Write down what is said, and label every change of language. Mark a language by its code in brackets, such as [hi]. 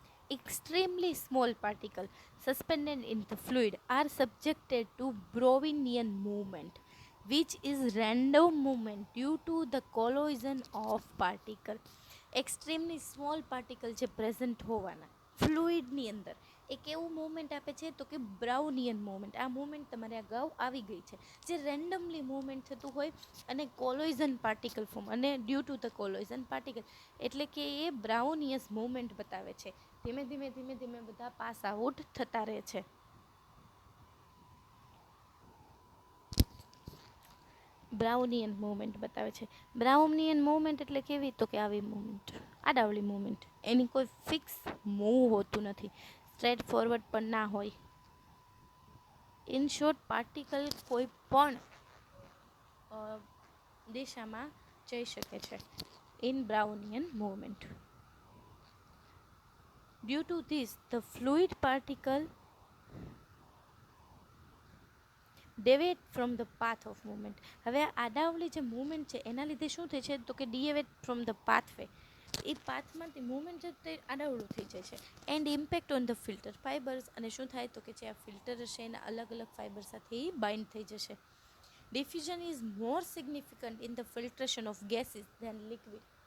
[en] Extremely small particles suspended in the fluid are subjected to Brownian movement, which is random movement due to the collision of particle. [gu] Extremely small particle જે present હોવાના ફ્લુઇડની અંદર એ કેવું movement આપે છે તો કે બ્રાઉનિયન movement. આ movement તમારે અગાઉ આવી ગઈ છે જે રેન્ડમલી મૂવમેન્ટ થતું હોય અને કોલોઇઝન પાર્ટિકલ ફોર્મ અને [en] due to the collision particle [gu] એટલે કે એ બ્રાઉનિયસ મૂવમેન્ટ બતાવે છે. ધીમે ધીમે બધા પાસ આઉટ થતા રહે છે. બ્રાઉનિયન મૂવમેન્ટ બતાવે છે. બ્રાઉનિયન મૂવમેન્ટ એટલે કેવી તો કે આવી મૂવમેન્ટ આડાવળી મૂવમેન્ટ એની કોઈ ફિક્સ મૂવ હોતું નથી સ્ટ્રેટ ફોરવર્ડ પણ ના હોય. [en] in short [gu] પાર્ટિકલ કોઈ પણ દિશામાં જઈ શકે છે [en] In Brownian movement. Due to this, the fluid particle deviate from the path of movement. [gu] હવે આડાવળી જે મૂવમેન્ટ છે એના લીધે શું થાય છે તો કે [en] Deviate from the pathway. [gu] A પાથમાંથી movement છે તે આડાવળું થઈ જાય છે [en] And impact on the filter fibres. [gu] અને શું થાય તો કે જે આ ફિલ્ટર હશે એના અલગ અલગ ફાઇબર સાથે બાઇન્ડ થઈ જશે. [en] Diffusion is more significant in the filtration of gases then liquid.